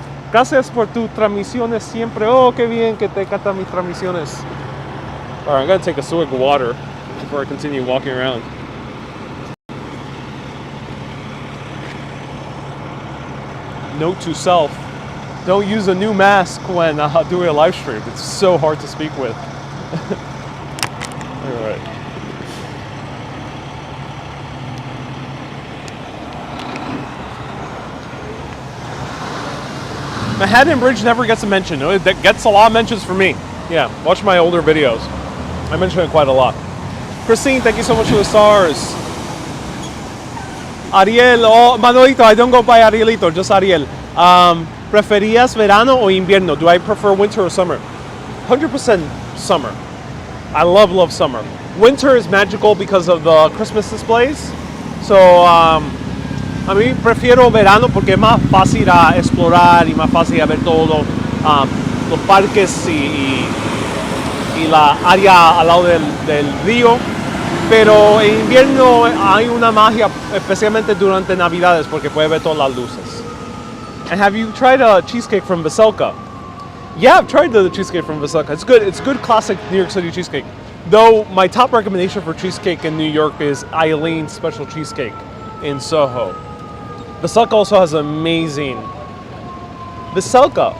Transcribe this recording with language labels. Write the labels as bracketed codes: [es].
[es] Gracias por tus transmisiones siempre. Oh, qué bien que te encantan mis transmisiones. [en] All right, I'm gonna take a swig of water before I continue walking around. Note to self, don't use a new mask when doing a live stream. It's so hard to speak with. All right. Manhattan Bridge never gets a mention. It gets a lot of mentions for me. Yeah, watch my older videos. I mention it quite a lot. Christine, thank you so much for the stars. Ariel, oh, Manolito, I don't go by Arielito, just Ariel. ¿Preferías verano o invierno? Do I prefer winter or summer? 100% summer. I love summer. Winter is magical because of the Christmas displays. [es] So, a mí prefiero verano porque es más fácil a explorar y más fácil a ver todo. Los parques y la área al lado del río. Pero en invierno hay una magia, especialmente durante Navidades, porque puede ver todas las luces. [en] And have you tried a cheesecake from Veselka? Yeah, I've tried the cheesecake from Veselka. It's good. It's good classic New York City cheesecake. Though my top recommendation for cheesecake in New York is Eileen's Special Cheesecake in Soho. Veselka also has amazing. Veselka.